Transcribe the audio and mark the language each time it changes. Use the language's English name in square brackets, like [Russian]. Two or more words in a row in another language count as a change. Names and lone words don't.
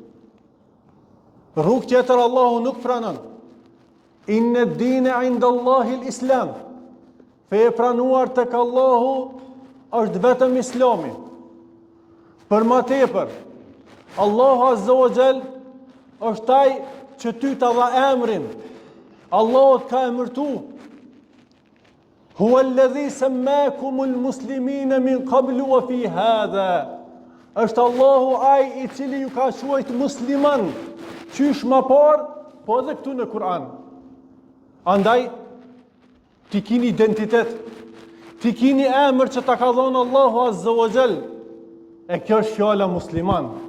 [Albanian] Rrugë tjetër Allahu nuk pranon. [Arabic] إن الدين عند الله الإسلام. [Albanian] Fe e pranuar tek Allahu është vetëm Islami. Për më tepër, Allahu [Arabic] عز وجل [Albanian] është ai që ty ta dha emrin. Allahu ka emërtuar. [Arabic] هو الذي سماكم المسلمين من قبل وفي هذا. [Albanian] Është Allahu ai I cili ju ka quajtur musliman, qysh më parë, po edhe këtu në Kur'an. Andaj, ti kini identitet, ti kini emër që ta ka dhënë Allahu [Arabic] عز وجل, [Albanian] e kjo është fjala musliman.